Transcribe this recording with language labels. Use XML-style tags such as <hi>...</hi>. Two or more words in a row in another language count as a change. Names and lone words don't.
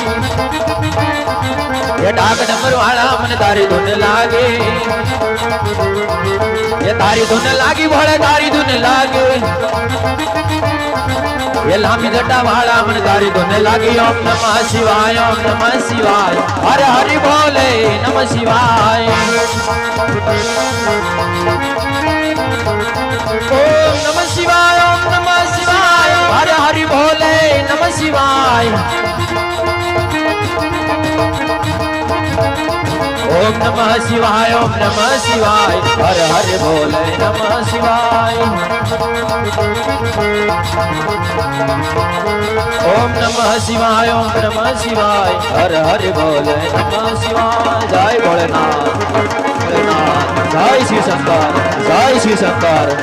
<gu>એ ડાક ડમર વાળા મને તારી ધૂને લાગે એ તારી ધૂને લાગી ભોળે તારી ધૂને લાગે એ લાંબી જટા વાળા મને તારી ધૂને લાગી</gu> <hi>ओम नमः शिवाय ओम नमः शिवाय हरे हरि बोले नमः शिवाय ओम नमः शिवाय ओम नमः शिवाय हरे हरि बोले नमः शिवाय ओम नमः शिवाय ओम नमः शिवाय हर हर बोले नमः शिवाय ओम नमः शिवाय ओम नमः शिवाय हर हर बोले नमः शिवाय जय भोलेनाथ भोलेनाथ जय शिव शंकर जय शिव शंकर</hi>